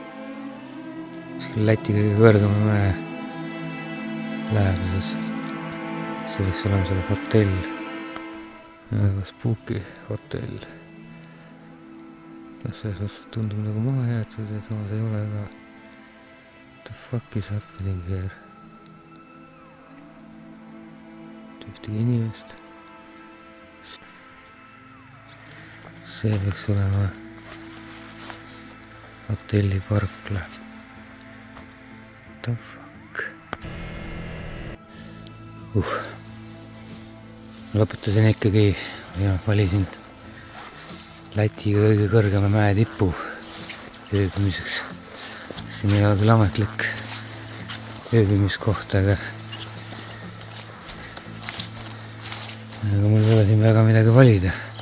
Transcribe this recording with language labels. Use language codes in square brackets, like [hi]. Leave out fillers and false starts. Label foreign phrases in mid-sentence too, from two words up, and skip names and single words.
[et] Läti kõige kõrgema mäe läheduses. See võiks olema seal hotell. Väga spooky hotell. Selles mõttes tundub nagu maha jäetud ja samas ei ole ka. [en] What the fuck is happening here? [et] Ühtegi inimest. See võiks olema hotelli parkla. [en] What the fuck? [et] Lõpetasin ikkagi ja valisin Läti kõige kõrgema mäe tipu ööbimiseks. Siin ei ole küll ametlik ööbimiskoht, aga mul ei ole siin väga midagi valida.